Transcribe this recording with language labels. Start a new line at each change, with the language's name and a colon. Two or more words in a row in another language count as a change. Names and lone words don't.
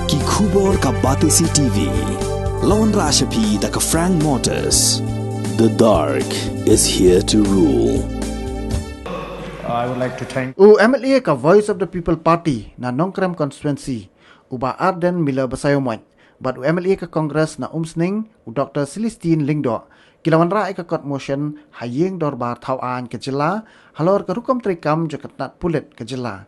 Khasi: Khubor ka Batisi TV. Lawan Rashapi da ka Frank Motors.
English: The dark is here to rule. I would like to thank
Khasi: MLA ka Voice of the People Party na Nongkrem constituency uba Ardent Mila Basayomot. But MLA ka Congress na Umsning Dr. Celestine Lingdo. Kilawan ra ka court motion hayeng dorbar thawan ke jilla halor ka Hukum trikam jakatnat pulit ke jilla.